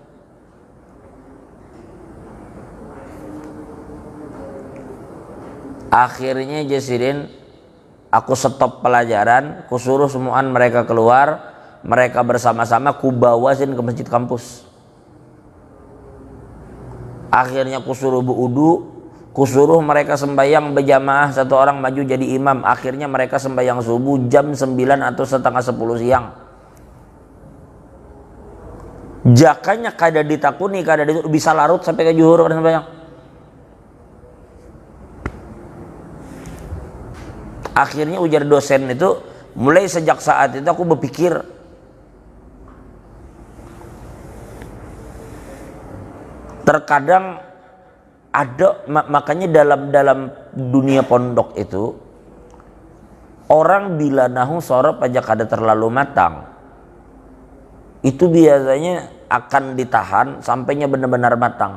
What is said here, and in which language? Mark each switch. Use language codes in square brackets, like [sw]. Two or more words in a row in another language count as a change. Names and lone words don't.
[id] Akhirnya Jasirin, aku stop pelajaran, ku suruh semuaan mereka keluar, mereka bersama-sama ku bawasin ke masjid kampus. Akhirnya ku suruh berwudu, ku suruh mereka sembahyang berjamaah, satu orang maju jadi imam. Akhirnya mereka sembahyang subuh jam 9 atau setengah 10 siang. [bjn] Jakanya kada ditakuni, kada bisa larut sampai ke juhur kan sembahyang. [id] Akhirnya ujar dosen itu, mulai sejak saat itu aku berpikir, terkadang ada, makanya dalam dunia pondok itu orang bila nahu sorop aja kada terlalu matang, itu biasanya akan ditahan sampainya benar-benar matang.